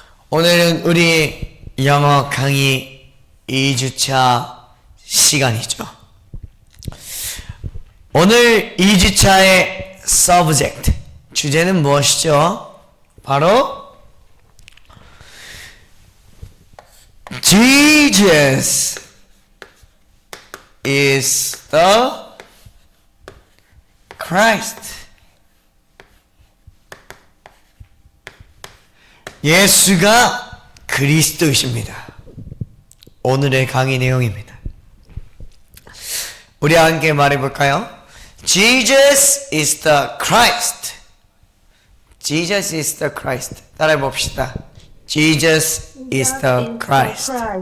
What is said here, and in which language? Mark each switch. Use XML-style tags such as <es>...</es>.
<ko>오늘은 우리 영어 강의 2주차 시간이죠. 오늘 2주차의 subject, 주제는 무엇이죠? 바로</ko> <en>Jesus is the Christ.</en> <ko>예수가 그리스도이십니다. 오늘의 강의 내용입니다. 우리 함께 말해볼까요?</ko> <en>Jesus is the Christ. Jesus is the Christ.</en> <ko>따라해봅시다.</ko> <en>Jesus is the Christ.</en>